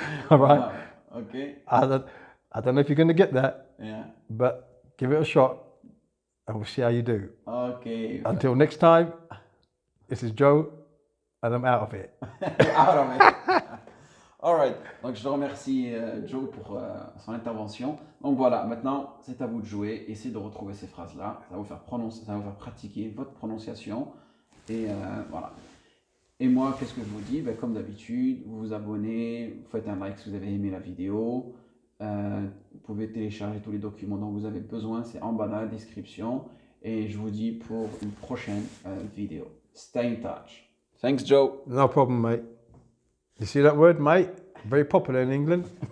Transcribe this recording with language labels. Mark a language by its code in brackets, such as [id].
[en] All right? Wow. Okay. I don't know if you're going to get that, Yeah. but give it a shot and we'll see how you do. Okay. Until next time, this is Joe and I'm out of it. Out of it. All right. [fr] Donc je remercie Joe pour son intervention. Donc voilà, maintenant c'est à vous de jouer. Essayez de retrouver ces phrases-là. Ça va vous faire pratiquer votre prononciation. Et voilà. Et moi, qu'est-ce que je vous dis? Ben, comme d'habitude, vous vous abonnez, vous faites un like si vous avez aimé la vidéo. Vous pouvez télécharger tous les documents dont vous avez besoin. C'est en bas dans la description. Et je vous dis pour une prochaine vidéo. [en] Stay in touch. Thanks, Joe. No problem, mate. You see that word, mate? Very popular in England.